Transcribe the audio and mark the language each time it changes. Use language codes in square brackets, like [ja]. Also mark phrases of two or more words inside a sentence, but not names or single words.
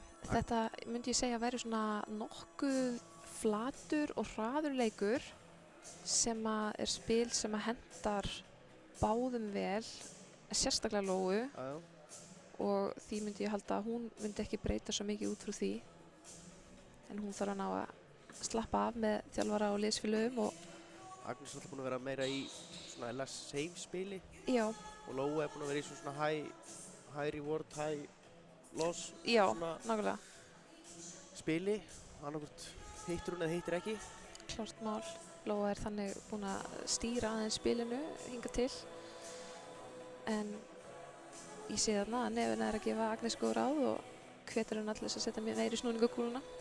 [is] Þetta myndi ég segja að væri svona nokkuð flatur og hraður leikur sem er spil sem hendar báðum vel, sérstaklega Lóu, og því myndi ég halda að hún myndi ekki breyta svo mikið út frá því. En hún þarf að ná að slappa af með þjálfara og liðsfélögum og Agnes er alltaf búin að vera meira í svona [en] less safe [is] spili. Já. Og Lóa er búin að vera í svona [en] high reward, high loss. [is] Já, svona nákvæmlega. Spili, annarkvort hittir hún eða hittir ekki. Klárt mál. Lóa er þannig búin að stýra aðeins spilinu hingað til. En ég sé þarna að Nefn er að gefa Agnes góð ráð og hvetur hann allir að setja meiri snúning á kúluna.